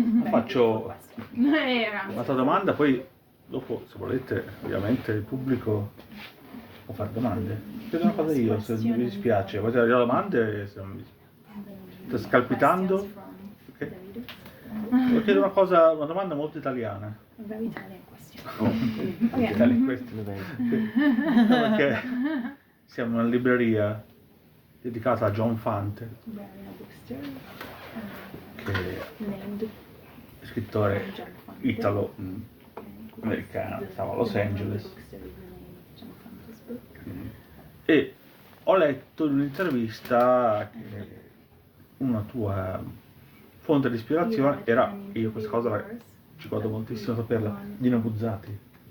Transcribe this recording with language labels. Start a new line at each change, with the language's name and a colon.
Italian: Faccio un'altra domanda, poi dopo, se volete, ovviamente il pubblico può fare domande. Chiedo una cosa io, se mi dispiace. Volete avere domande? Se non mi... Sto scalpitando? Okay. Volevo chiedere una domanda molto italiana.
English: Very Italian question. Italian question.
Italian: No, perché siamo in una libreria dedicata a John Fante,
English: We're in a bookstore
Italian: che
English: named
Italian: è scrittore
English: John Fante.
Italian: italo-americano, stava a Los Angeles.
English: Bookstore is the name of John Fante's book.
Italian: E ho letto in un'intervista che una tua fonte di ispirazione era, io questa cosa ci guardo moltissimo a saperla, Dino Buzzati.